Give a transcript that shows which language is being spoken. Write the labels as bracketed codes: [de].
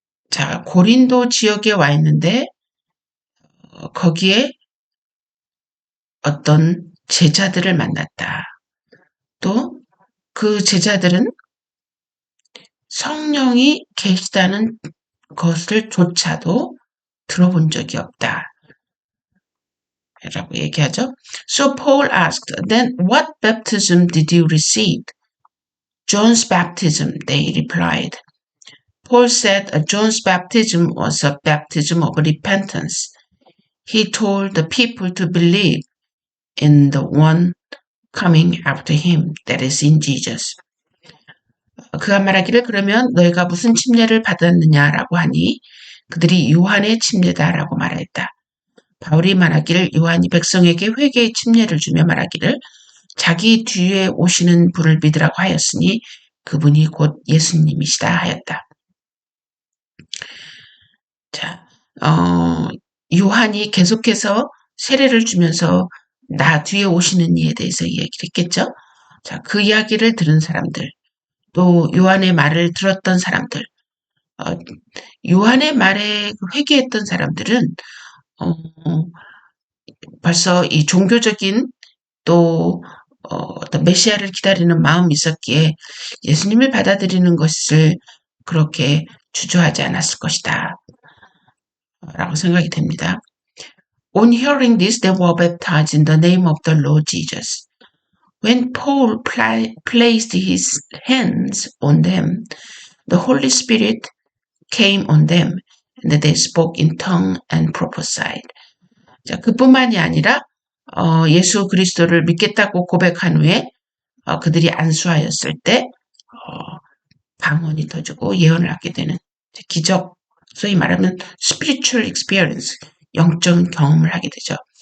[ko] 자, 고린도 지역에 와 있는데 거기에 어떤 제자들을 만났다. 또 그 제자들은 성령이 계시다는 것을 조차도 들어본 적이 없다. 라고 얘기하죠. [en] So Paul asked, "Then what baptism did you receive?" "John's baptism," they replied. Paul said John's baptism was a baptism of repentance. He told the people to believe in the one coming after him, that is in Jesus. [ko] 그가 말하기를 그러면 너희가 무슨 침례를 받았느냐라고 하니 그들이 요한의 침례다라고 말했다. 바울이 말하기를 요한이 백성에게 회개의 침례를 주며 말하기를 자기 뒤에 오시는 분을 믿으라고 하였으니 그분이 곧 예수님이시다 하였다. 자, 요한이 계속해서 세례를 주면서 나 뒤에 오시는 이에 대해서 이야기를 했겠죠. 자, 그 이야기를 들은 사람들, 또 요한의 말을 들었던 사람들, 요한의 말에 회개했던 사람들은 벌써 이 종교적인 또 어떤 메시아를 기다리는 마음이 있었기에 예수님을 받아들이는 것을 그렇게 주저하지 않았을 것이다 라고 생각이 됩니다. [en] On hearing this, they were baptized in the name of the Lord Jesus. When Paul placed his hands on them, the Holy Spirit came on them, and they spoke in tongue and prophesied. [ko] 자, 그뿐만이 아니라 예수 그리스도를 믿겠다고 고백한 후에 그들이 안수하였을 때 방언이 터지고 예언을 하게 되는 기적, 소위 말하면 [en] spiritual experience, [ko] 영적 경험을 하게 되죠.